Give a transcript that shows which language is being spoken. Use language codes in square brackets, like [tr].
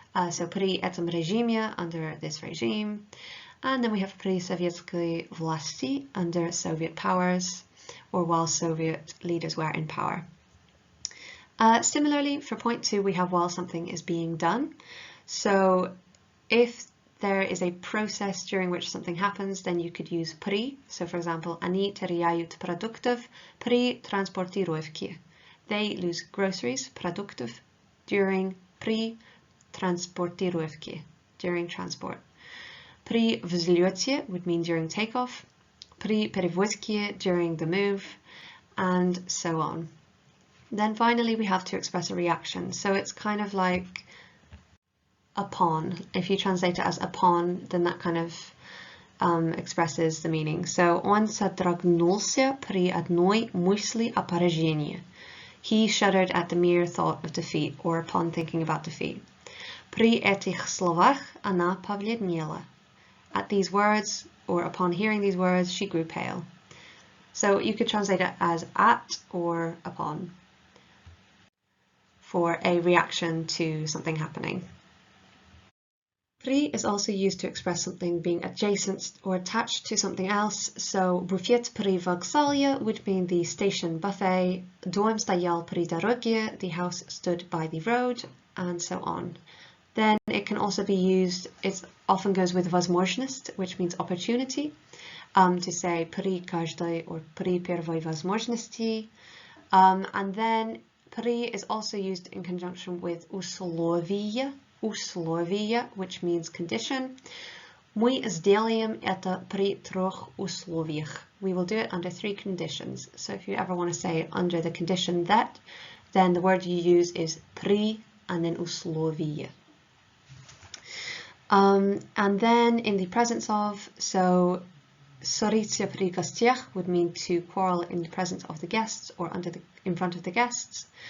[en] So pri [ru] этом режиме, [en] under this regime. And then we have pri [ru] советской власти, [en] under Soviet powers, or while Soviet leaders were in power. Similarly, for point two, we have while something is being done. So if there is a process during which something happens, then you could use pri. [ru] So for example, они теряют продуктов при транспортировке. [en] They lose groceries, продуктов, during [ru] при транспортировки, [en] during transport. [ru] При взлете [en] would mean during takeoff. [ru] При перевозке, [en] during the move, and so on. Then finally we have to express a reaction. So it's kind of like upon. If you translate it as upon, then that kind of expresses the meaning. [ru] So он содрогнулся при одной мысли о поражении. [en] He shuddered at the mere thought of defeat, or upon thinking about defeat. [ru] При этих словах она побледнела. [en] At these words, or upon hearing these words, she grew pale. So you could translate it as at or upon for a reaction to something happening. Pri is also used to express something being adjacent or attached to something else. So [ru] буфет при вокзале [en] would mean the station buffet. [ru] Дом стоял при дороге, [en] the house stood by the road, and so on. Then it can also be used, it often goes with возможность, which means opportunity, to say [ru] при каждой [en] or [ru] при первой возможности. [en] And then при is also used in conjunction with условия, which means condition. [ru] Мы сделаем это при трех условиях. [en] We will do it under three conditions. So if you ever want to say under the condition that, then the word you use is при and then условия. And then in the presence of, so [ru] ссориться при гостях [en] would mean to quarrel in the presence of the guests or in front of the guests.